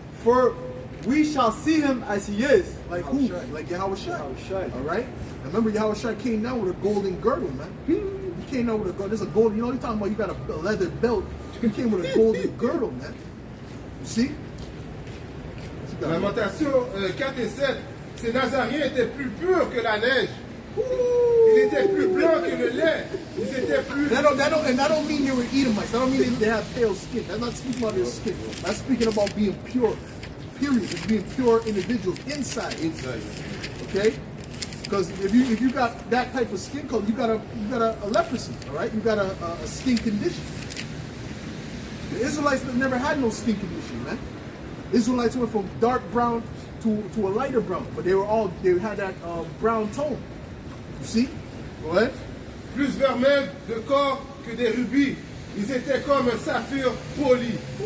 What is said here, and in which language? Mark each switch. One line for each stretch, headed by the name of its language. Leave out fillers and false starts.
English: For we shall see him as he is. Like who? Like Yahweh Shai. All right? And remember, Yahweh Shai came down with a golden girdle, man. He came down with a girdle. There's a golden, you're talking about you got a leather belt. He came with a golden girdle, man. You see?
French: Lamentation 4 et 7. Ces Nazariens étaient plus purs que la neige. Ils étaient plus blancs que le lait. Ils étaient plus...
English: And that don't mean they were Edomites. That don't mean they have pale skin. That's not speaking about their skin. That's speaking about being pure. Period. It's being pure individuals inside. Okay? Because if you got that type of skin color, you got a leprosy, all right? You got a skin condition. The Israelites never had no skin condition, man. Israelites went from dark brown to a lighter brown, but they had that brown tone. You see? Go ahead.
French: Plus vermeil de corps que des rubis. Ils étaient comme un saphir poli.